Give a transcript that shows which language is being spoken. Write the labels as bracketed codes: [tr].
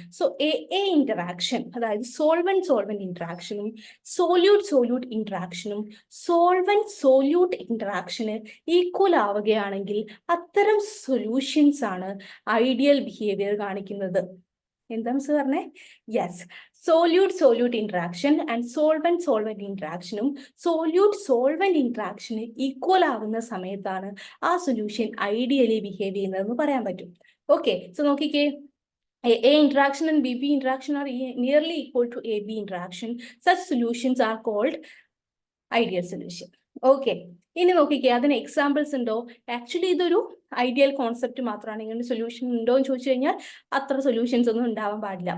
[ml] So A interaction, അതായത് solvent ഇന്ററാക്ഷനും solute ഇന്ററാക്ഷനും solute interaction equal ആവുകയാണെങ്കിൽ അത്തരം സൊല്യൂഷൻസ് ആണ് ഐഡിയൽ ബിഹേവിയർ കാണിക്കുന്നത്. എന്താ മിസ് പറഞ്ഞേ? Yes, solute interaction and solvent ഇന്ററാക്ഷനും solvent interaction equal ആവുന്ന സമയത്താണ് ആ സൊല്യൂഷൻ ഐഡിയലി ബിഹേവ് ചെയ്യുന്നതെന്ന് പറയാൻ പറ്റും. [en] okay, so [ml] നോക്കിക്കേ, [en] A interaction and BB interaction are nearly equal to AB interaction. Such solutions are called ideal solution. [ml] Okay, ഇനി നോക്കിക്കേ, അതിന് എക്സാമ്പിൾസ് ഉണ്ടോ? ആക്ച്വലി ഇതൊരു ഐഡിയൽ കോൺസെപ്റ്റ് മാത്രമാണ്. ഇങ്ങനെ സൊല്യൂഷൻ ഉണ്ടോ എന്ന് ചോദിച്ചു കഴിഞ്ഞാൽ അത്ര സൊല്യൂഷൻസ് ഒന്നും ഉണ്ടാവാൻ പാടില്ല.